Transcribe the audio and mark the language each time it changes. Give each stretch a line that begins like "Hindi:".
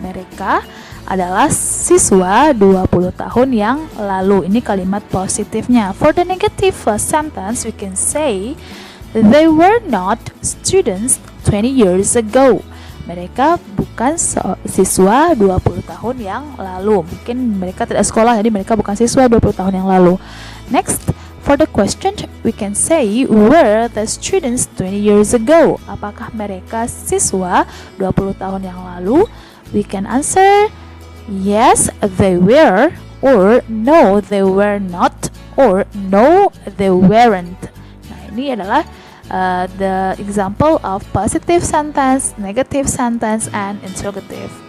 Indonesian: Mereka adalah siswa 20 tahun yang lalu. Ini kalimat positifnya.
English: For the negative sentence, we can say they were not students 20 years ago.
Indonesian: Mereka bukan siswa 20 tahun yang lalu. Mungkin mereka tidak sekolah, jadi mereka bukan siswa 20 tahun yang lalu.
English: Next. For the question, we can say were the students 20 years ago.
Indonesian: Apakah mereka siswa 20 tahun yang lalu?
English: We can answer yes, they were, or no, they were not, or no, they weren't.
Indonesian: Nah, ini adalah
English: the example of positive sentence, negative sentence, and interrogative.